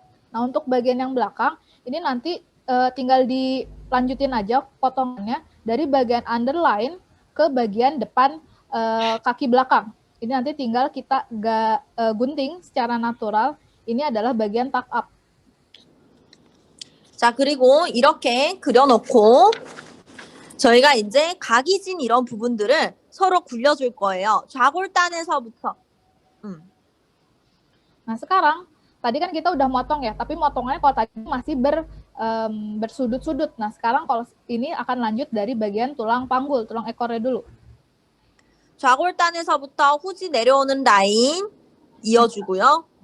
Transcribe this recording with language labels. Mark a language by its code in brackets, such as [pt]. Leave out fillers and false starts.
[id] Nah, untuk bagian yang belakang, ini nanti tinggal dilanjutin aja potongannya dari bagian underline ke bagian depan kaki belakang. Ini nanti tinggal kita gunting secara natural. Ini adalah bagian tuck up. [ko] 자, 그리고 이렇게 그려놓고 저희가 이제 각이 진 이런 부분들을 서로 굴려줄 거예요. 좌골단에서부터. [id] Nah, sekarang tadi kan kita udah motong ya, tapi motongannya kalau tadi masih bersudut-sudut. Nah, sekarang kalau ini akan lanjut dari bagian tulang panggul, tulang ekornya dulu. [ko] 좌골단에서부터 후지 내려오는 라인 이어주고요.